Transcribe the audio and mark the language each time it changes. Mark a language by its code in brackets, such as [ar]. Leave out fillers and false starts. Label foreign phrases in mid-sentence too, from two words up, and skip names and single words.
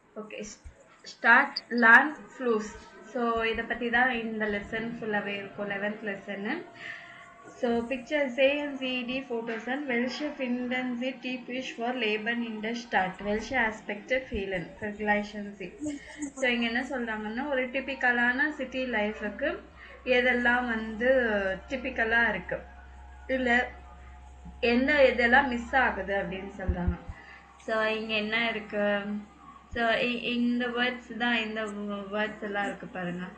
[ta] ஓகே. ஸ்டார்ட் லேர்ன் ஃப்ளூஸ். ஸோ இதை பற்றி தான் இந்த லெசன் ஃபுல்லாகவே இருக்கும், 11th லெசனு. [en] So picture A and CD photos and [de] welche finden Sie typisch for Leben in der Stadt? Welche Aspekte fehlen? Vergleichen Sie. [ta] ஸோ இங்கே என்ன சொல்கிறாங்கன்னா, ஒரு [en] typical city lifeக்கு [ta] எதெல்லாம் வந்து டிப்பிக்கலாக இருக்குது, இல்லை இதெல்லாம் மிஸ் ஆகுது அப்படின்னு சொல்கிறாங்க. ஸோ இங்கே என்ன இருக்குது, ஸோ இந்த வேர்ட்ஸ் தான், இந்த வேர்ட்ஸ் எல்லாம் இருக்குது பாருங்கள்.